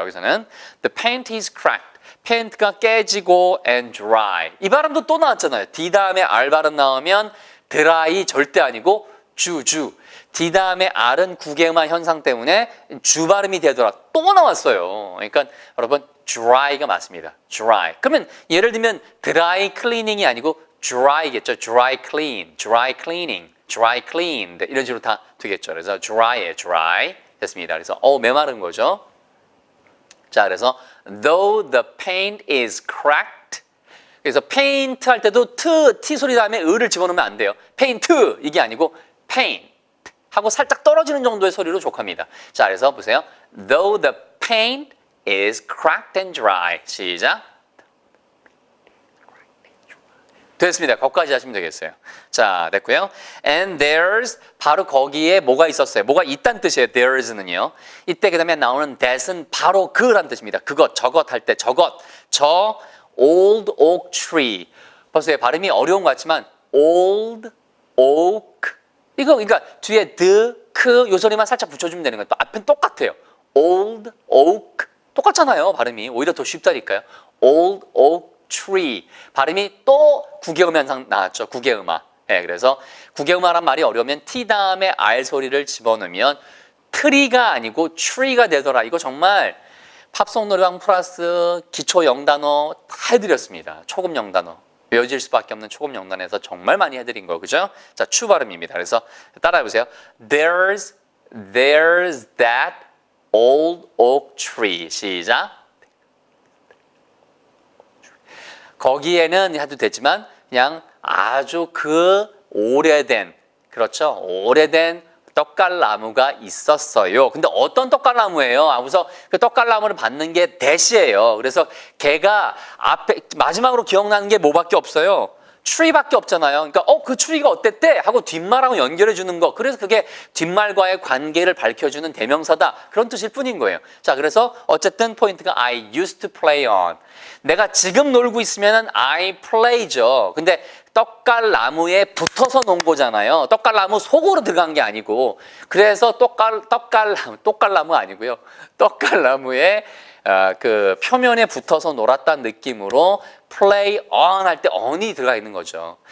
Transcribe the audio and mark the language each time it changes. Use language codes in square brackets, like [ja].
[ko] 여기서는 [en] the paint is cracked. [ko] 페인트가 깨지고 [en] and dry. [ko] 이 발음도 또 나왔잖아요. D 다음에 R 발음 나오면 dry 절대 아니고 주. D 다음에 R은 구개음화 현상 때문에 주 발음이 되더라. 또 나왔어요. 그러니까 여러분 dry가 맞습니다. dry. 그러면 예를 들면 dry cleaning이 아니고 dry겠죠. dry cleaning, dry cleaned 이런 식으로 다 되겠죠. 그래서 dry에 dry 됐습니다. 그래서 메마른 거죠. 자, 그래서 [en] though the paint is cracked. [ko] 그래서 paint 할 때도 t 소리 다음에 을을 집어넣으면 안 돼요. paint 이게 아니고 paint 하고 살짝 떨어지는 정도의 소리로 족합니다. 자, 그래서 보세요. [en] though the paint is cracked and dry. [ko] 시작. 됐습니다. 거기까지 하시면 되겠어요. 자, 됐고요. [en] And there's [ko] 바로 거기에 뭐가 있었어요. 뭐가 있다는 뜻이에요. there's는요. 이때 그다음에 나오는 that은 바로 그란 뜻입니다. 그것, 저것 할 때 저것. 저 [en] old oak tree. [ko] 벌써 발음이 어려운 것 같지만 old oak 이거 그러니까 뒤에 the, 요 소리만 살짝 붙여주면 되는 거예요. 또 앞은 똑같아요. old oak 똑같잖아요. 발음이 오히려 더 쉽다니까요. [en] old oak tree [ko] 발음이 또 구개음 현상 나왔죠. 구개음화. 네, 그래서 구개음화란 말이 어려우면 T 다음에 R 소리를 집어넣으면 트리가 아니고 tree가 되더라. 이거 정말 팝송 노래방 플러스 기초 영단어 다 해드렸습니다. 초급 영단어. 외워질 수밖에 없는 초급 영단에서 정말 많이 해드린 거 그죠? 자, 추 발음입니다. 그래서 따라해보세요. [en] There's that old oak tree. [ko] 시작. 거기에는 해도 되지만 그냥 아주 그 오래된 그렇죠? 오래된 떡갈나무가 있었어요. 근데 어떤 떡갈나무예요? 그래서 그 떡갈나무를 받는 게 대시예요. 그래서 걔가 앞에 마지막으로 기억나는 게 뭐밖에 없어요? 추리밖에 없잖아요. 그러니까 그 추리가 어땠대? 하고 뒷말하고 연결해 주는 거. 그래서 그게 뒷말과의 관계를 밝혀주는 대명사다. 그런 뜻일 뿐인 거예요. 자, 그래서 어쨌든 포인트가 [en] I used to play on. [ko] 내가 지금 놀고 있으면은 [en] I play [ko] 죠. 근데 떡갈나무에 붙어서 논 거잖아요. 떡갈나무 속으로 들어간 게 아니고. 그래서 떡갈나무 아니고요. 떡갈나무에 그 표면에 붙어서 놀았다는 느낌으로 [en] play on [ko] 할 때 on이 들어가 있는 거죠.